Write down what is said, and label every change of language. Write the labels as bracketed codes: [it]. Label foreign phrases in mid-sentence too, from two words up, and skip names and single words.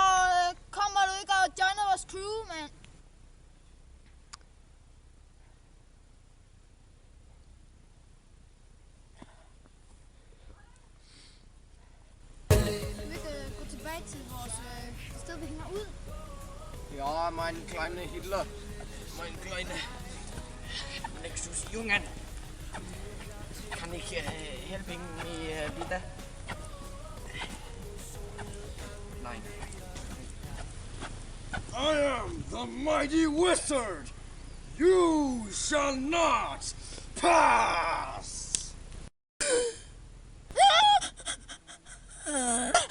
[da] Kommer du ikke og joiner vores crew, mand? Vi kan gå tilbage til vores sted, vi hænger ud. [de] Ja, mein kleiner Hitler. Mein kleiner Nexus Jungen. Kann ich helfen mir bitte? Nein. [en] I am the mighty wizard. You shall not pass.